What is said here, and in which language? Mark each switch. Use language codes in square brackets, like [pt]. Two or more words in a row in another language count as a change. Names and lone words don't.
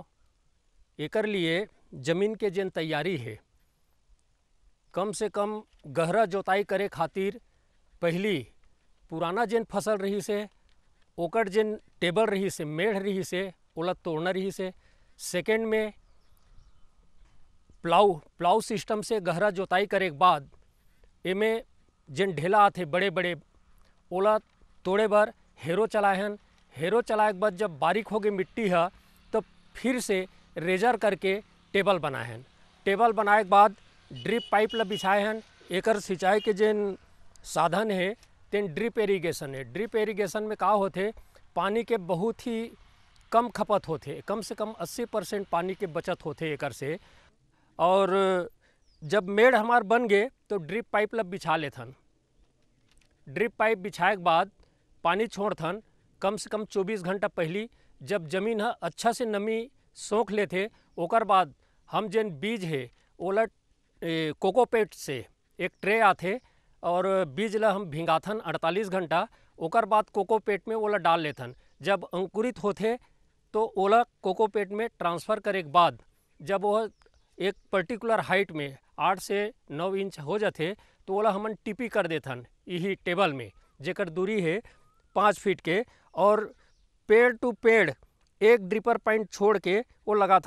[hne] एकर लिए जमीन के जेन तैयारी है, कम से कम गहरा जोताई करे खातिर पहली पुराना जेन फसल रही से ओकर जेन टेबल रही से, मेढ़ रही से, ओला तोड़ना रही से। सेकेंड में [en] plough system [hne] से गहरा जोताई करे के बाद एमे जेन ढेला आथे बड़े बड़े ओला तोड़े बर हेरो चलाहन। हेरो चलाए के बाद जब बारीक हो गई मिट्टी है तो फिर से रेजर करके टेबल बनाए। टेबल बनाए के बाद [en] drip pipe [hne] ला बिछाए हैं। एकर सिंचाई के जेन साधन है तेन [en] drip irrigation [hne] है। [en] drip irrigation [hne] में का होथे, पानी के बहुत ही कम खपत होथे, कम से कम 80% पानी के बचत होथे एकर से। और जब मेड़ हमार बन गए तो [en] drip pipe [hne] ला बिछा लेथन। [en] drip pipe [hne] बिछाए के बाद पानी छोड़थन कम से कम 24 घंटा पहली। जब जमीन है अच्छा से नमी सोख लेथे ओकर बाद हम जेन बीज है ओला कोकोपेट से एक ट्रे आथे और बीज ला हम भिंगाथन 48 घंटा। ओकर बाद कोकोपेट में ओला डाल लेथन। जब अंकुरित होथे तो ओला कोकोपेट में ट्रांसफ़र करे के बाद जब वह एक [en] particular height [hne] में 8 से 9 इंच हो जाते तो ओला हमन टिपी कर देथन यही टेबल में, जेकर दूरी है 5 फीट के। और पेड़ टू पेड़ एक [en] dripper point [hne] छोड़ के वो लगाथन।